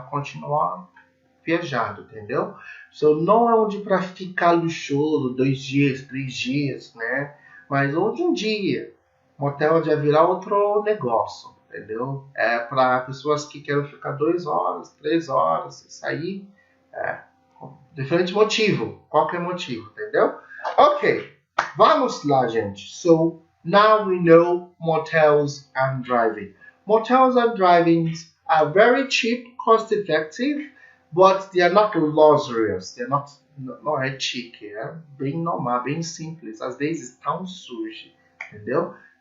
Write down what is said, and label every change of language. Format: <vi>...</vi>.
<pt>Continuar viajando, entendeu? So, não é onde para ficar luxuoso 2 dias, 3 dias, né? Mas hoje em dia, motel já virar outro negócio, entendeu? É para pessoas que querem ficar 2 horas, 3 horas, sair, diferente motivo, qualquer motivo, entendeu? Ok, vamos lá, gente.</pt> <en>So, now we know motels and driving. Motels and driving are very cheap, cost effective, but they are not luxurious. They are not</en> <pt>é chique, é bem normal, bem simples. Às vezes tão sujo, entendeu?</pt>